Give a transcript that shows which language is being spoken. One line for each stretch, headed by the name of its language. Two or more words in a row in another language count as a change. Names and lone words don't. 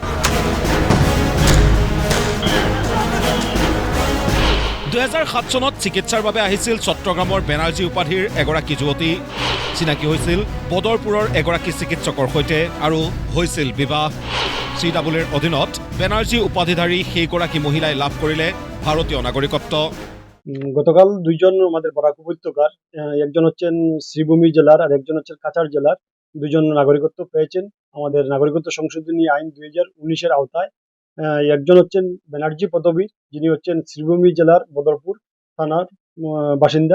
Assamese: (2007) চনত চিকিৎসাৰ বাবে আহিছিল চট্টগ্ৰামৰ বেনাৰ্জী উপাধিৰ এগৰাকী যুৱতী। চিনাকি হৈছিল বদৰপুৰৰ এগৰাকী চিকিৎসকৰ সৈতে আৰু হৈছিল বিবাহ। CAAৰ অধীনত বেনাৰ্জী উপাধিধাৰী সেইগৰাকী মহিলাই লাভ কৰিলে ভারতীয় নাগরিকত্ব।
Bangla: গতকাল দুইজন আমাদের বরাক উপত্যকার, একজন হচ্ছেন শ্রীভূমি জেলার আর একজন হচ্ছেন কাছাড় জেলার, দুজন নাগরিকত্ব পেয়েছেন আমাদের নাগরিকত্ব সংশোধনী আইন 2019-এর আওতায়। একজন হচ্ছেন ব্যানার্জি পদবী, যিনি হচ্ছেন শ্রীভূমি জেলার বদরপুর থানার বাসিন্দা।